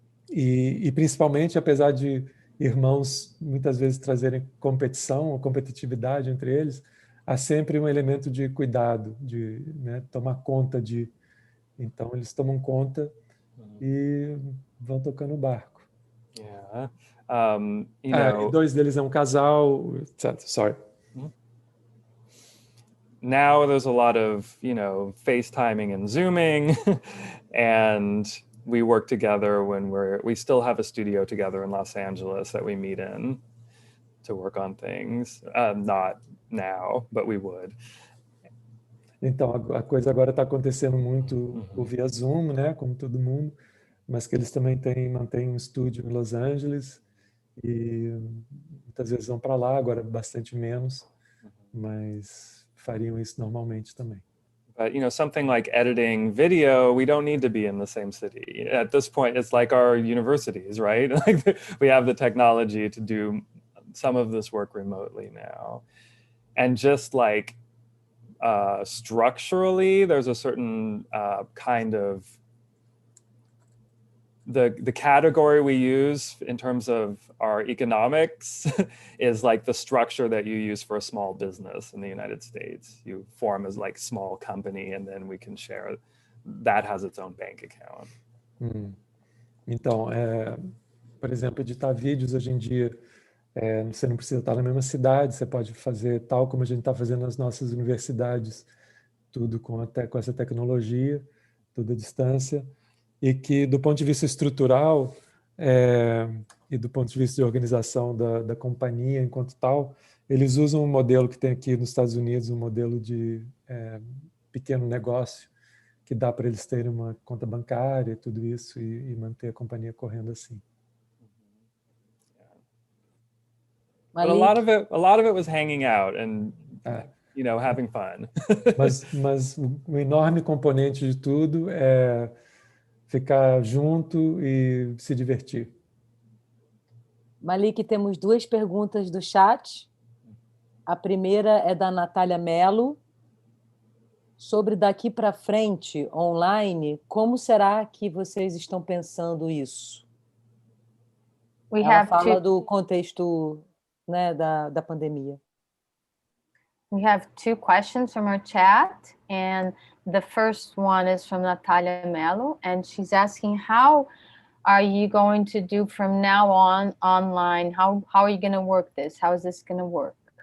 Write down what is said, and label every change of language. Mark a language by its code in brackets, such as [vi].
[pt] E principalmente, apesar de irmãos muitas vezes trazerem competição ou competitividade entre eles, há sempre um elemento de cuidado, de, né, tomar conta de... Então, eles tomam conta e vão tocando o barco. Yeah. E dois deles é um casal, etc. [en] Sorry. Now there's a lot of, FaceTiming and Zooming, and we work together when we still have a studio together in Los Angeles that we meet in to work on things. Not now, but we would. [pt] Então, a coisa agora está acontecendo muito via Zoom, né, como todo mundo, mas que eles também mantêm um estúdio em Los Angeles e muitas vezes vão para lá, agora bastante menos, mas fariam isso normalmente também. [en] But, something like editing video, we don't need to be in the same city. At this point, it's like our universities, right? Like we have the technology to do some of this work remotely now. And just like structurally, there's a certain kind of the category we use in terms of our economics is like the structure that you use for a small business in the United States. You form as like small company and then we can share. That has its own bank account. [pt] Então, por exemplo, editar vídeos hoje em dia, você não precisa estar na mesma cidade, você pode fazer tal como a gente está fazendo nas nossas universidades, tudo com essa tecnologia, tudo à distância. E que, do ponto de vista estrutural e do ponto de vista de organização da companhia enquanto tal, eles usam um modelo que tem aqui nos Estados Unidos, um modelo de pequeno negócio, que dá para eles terem uma conta bancária e tudo isso, e manter a companhia correndo assim. [en] But a lot of it was hanging out and having fun. [pt] mas um enorme componente de tudo é ficar junto e se divertir. Malik, temos duas perguntas do chat. A primeira é da Natália Mello. Sobre daqui para frente, online, como será que vocês estão pensando isso? Ela fala do contexto, né, da pandemia. [en] We have two questions from our chat, and the first one is from Natalia Mello, and she's asking, how are you going to do from now on online? How are you going to work this? How is this going to work?